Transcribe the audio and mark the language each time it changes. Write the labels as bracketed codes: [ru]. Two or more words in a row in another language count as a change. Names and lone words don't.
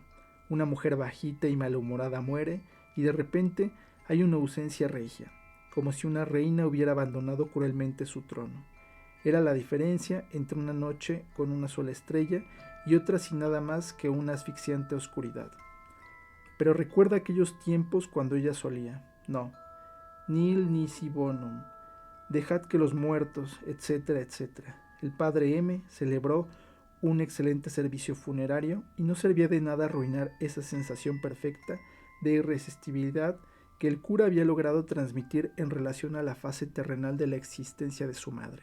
[es] Una mujer bajita y malhumorada muere y de repente hay una ausencia regia, como si una reina hubiera abandonado cruelmente su trono. Era la diferencia entre una noche con una sola estrella y otra sin nada más que una asfixiante oscuridad. Pero recuerda aquellos tiempos cuando ella solía. No. [la] Nil nisi bonum, [es] dejad que los muertos, etcétera, etcétera. El padre M celebró un excelente servicio funerario y no servía de nada arruinar esa sensación perfecta de irresistibilidad que el cura había logrado transmitir en relación a la fase terrenal de la existencia de su madre.